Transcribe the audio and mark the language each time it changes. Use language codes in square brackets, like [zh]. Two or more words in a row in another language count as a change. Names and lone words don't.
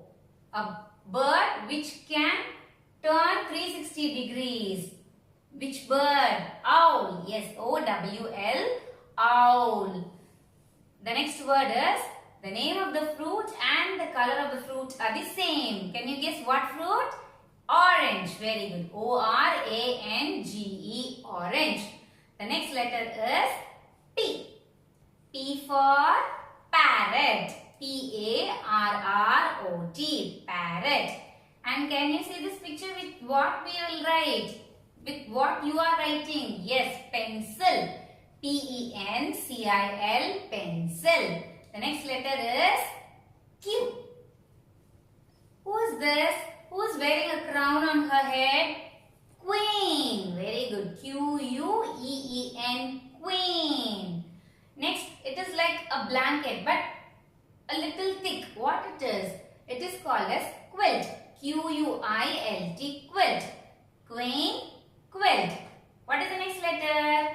[en] A bird which can turn 360 degrees. Which bird? Owl. Yes, O-W-L, owl. The next word is the name of the fruit and the color of the fruit are the same. Can you guess what fruit? Orange. Very good. O-R-A-N-G-E, orange. The next letter is P. P for parrot. P-A-R-R-O-T. Parrot. And can you see this picture with what we will write? With what you are writing? Yes, pencil. P-E-N-C-I-L, pencil. The next letter is Q. Who is this? Who is wearing a crown on her head? Queen. Very good. Q-U-E-E-N, queen. Next, it is like a blanket but a little thick. What it is? It is called as quilt. Q-U-I-L-T, quilt. Queen, quilt. What is the next letter?